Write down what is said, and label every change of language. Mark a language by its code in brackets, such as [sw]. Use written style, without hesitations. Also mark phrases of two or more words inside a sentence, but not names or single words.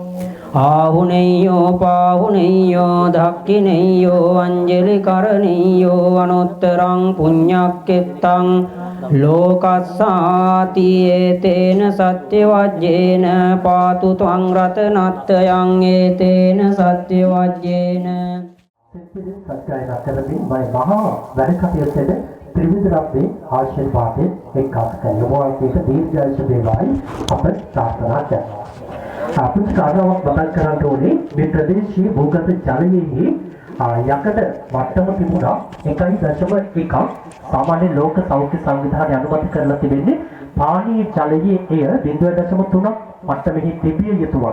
[pi] ආහුනේයෝ පාහුනේයෝ දක්ඛිනේයෝ අංජලි කරණීයෝ අනුත්තරං පුඤ්ඤක්කෙත්තං ලෝකස්සාති ඒතේන සත්‍ය වජ්ජේන පාතු ත්වං රතනත්තයන් ඒතේන සත්‍ය වජ්ජේන [si] සත්‍යයන කරමින් මම මහා වැඩ කටයුත්තේ ත්‍රිවිධ රත්නේ ආශිර්වාදයෙන් එක්කාස් කරනවා. ඒක දීර්ඝායුෂ වේවායි අප ප්‍රාර්ථනා කරනවා. අපිට කාරණාවක් මතක් කරගන්න ඕනේ මේ ප්‍රදේශයේ භූගත ජලයේ යකඩ මට්ටම තිබුණා 1.1 සාමාන්‍ය ලෝක සෞඛ්‍ය සංවිධානය අනුමත කරලා තිබෙන්නේ පානීය ජලයේ එය 0.3ක් මට්ටමෙහි තිබිය යුතු වග.